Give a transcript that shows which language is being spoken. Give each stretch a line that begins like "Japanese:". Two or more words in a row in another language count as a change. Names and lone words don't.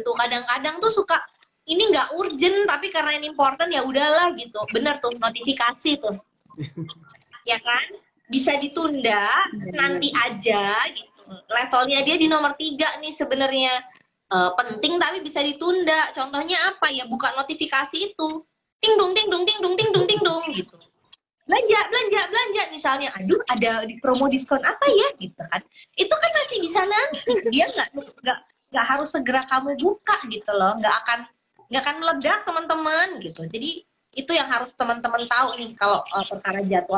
Indonesian: Tuh kadang-kadang tuh suka ini nggak urgent tapi karena ini important ya udahlah gitu. Bener tuh notifikasi tuh. Ya kan? Bisa ditunda nanti aja gitu. Levelnya dia di nomor 3 nih sebenarnya. Penting tapi bisa ditunda. Contohnya apa ya? Buka notifikasi itu. Ting dong ting dong ting dong ting dong ting dong gitu. Belanja misalnya, aduh ada di promo diskon apa ya gitu kan, itu kan masih bisa nanti, dia nggak harus segera kamu buka gitu loh, nggak akan meledak teman-teman gitu. Jadi itu yang harus teman-teman tahu nih kalau perkara jadwal.